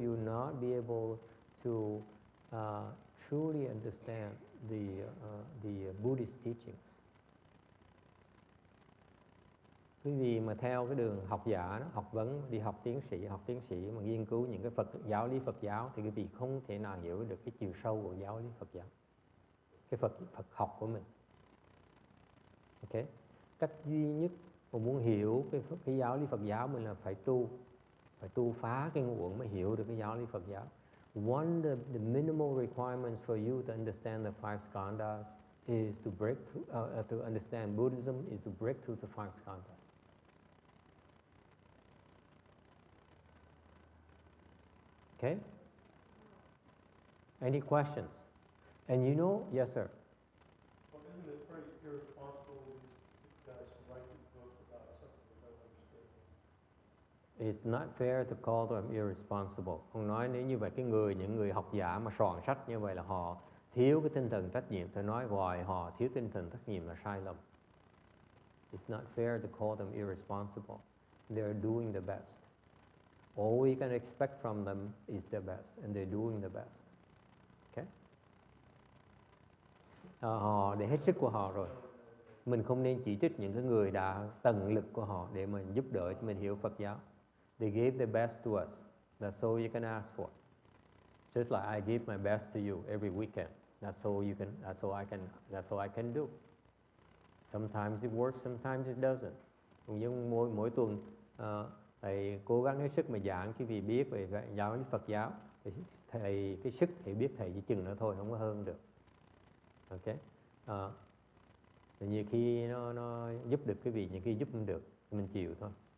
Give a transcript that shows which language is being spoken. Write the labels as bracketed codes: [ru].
[en] You will not be able to truly understand the Buddhist teachings. [vi] Quý vị mà theo cái đường học giả đó, học vấn, đi học tiến sĩ mà nghiên cứu những cái giáo lý Phật giáo, thì quý vị không thể nào hiểu được cái chiều sâu của giáo lý Phật giáo, cái Phật học của mình. Okay? Cách duy nhất mà muốn hiểu cái giáo lý Phật giáo mình là phải tu phá cái ngũ uẩn mới hiểu được cái giáo lý Phật giáo. [en] One of the minimal requirements for you to understand the five skandhas is to break through, to understand Buddhism is to break through the five skandhas. Okay? Any questions? And you know, yes, sir. Well, isn't it pretty irresponsible of these guys to write these books about something they don't understand? It's not fair to call them irresponsible. [vi] Ông nói nếu như vậy những người học giả mà soạn sách như vậy là họ thiếu cái tinh thần trách nhiệm. Tôi nói ngoài họ thiếu tinh thần trách nhiệm là sai lầm. [en] It's not fair to call them irresponsible. They're doing the best. All we can expect from them is their best, and they're doing the best. Okay? [vi] Họ để hết sức của họ rồi. Mình không nên chỉ trích những cái người đã tận lực của họ để mình giúp đỡ cho mình hiểu Phật giáo. [en] They gave their best to us. That's all you can ask for. Just like I give my best to you every weekend. That's all I can do. Sometimes it works, sometimes it doesn't. [vi] Cũng như mỗi tuần thầy cố gắng hết sức mà giảng cái vì biết về giáo lý Phật giáo. Thầy cái sức thì biết thầy chỉ chừng nữa thôi, không có hơn được. Ok. Nhiều khi nó giúp được cái vị, nhiều khi giúp không được, mình chịu thôi.